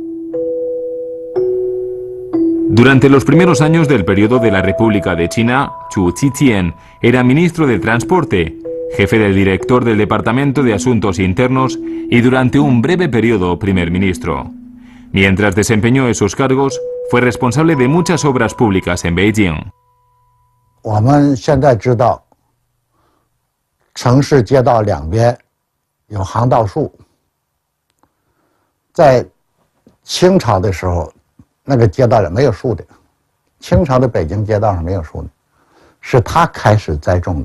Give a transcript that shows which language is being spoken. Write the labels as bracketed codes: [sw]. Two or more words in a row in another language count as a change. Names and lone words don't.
[es] Durante los primeros años del periodo de la República de China, Chu Qiqian era ministro de Transporte, jefe del director del Departamento de Asuntos Internos y durante un breve periodo primer ministro. Mientras desempeñó esos cargos, fue responsable de muchas obras públicas en Beijing. [zh] 我们现在知道，城市街道两边有航道树。在清朝的时候，那个街道上没有树的，清朝的北京街道上没有树的，是他开始栽种的。